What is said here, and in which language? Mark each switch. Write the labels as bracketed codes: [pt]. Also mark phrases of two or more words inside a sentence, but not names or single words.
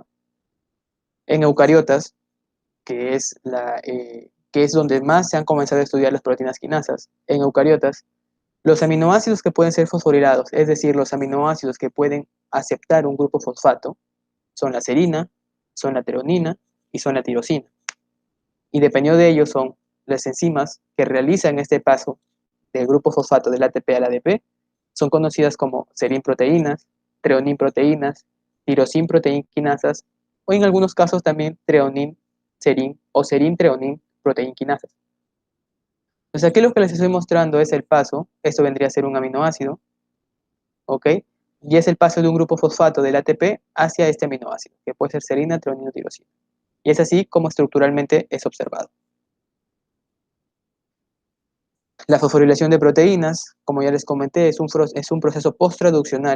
[es] En eucariotas, que es donde más se han comenzado a estudiar las proteínas quinasas, en eucariotas, los aminoácidos que pueden ser fosforilados, es decir, los aminoácidos que pueden aceptar un grupo fosfato, son la serina, son la treonina y son la tirosina. Y dependiendo de ellos son las enzimas que realizan este paso del grupo fosfato del ATP al ADP, son conocidas como serinproteínas, treoninproteínas, tirosinproteinquinasas o en algunos casos también treonin, serin o serin-treonin proteinquinasas. Entonces aquí lo que les estoy mostrando es el paso, esto vendría a ser un aminoácido, ¿ok? Y es el paso de un grupo fosfato del ATP hacia este aminoácido, que puede ser serina, treonina o tirosina. Y es así como estructuralmente es observado. La fosforilación de proteínas, como ya les comenté, es un proceso posttraduccional.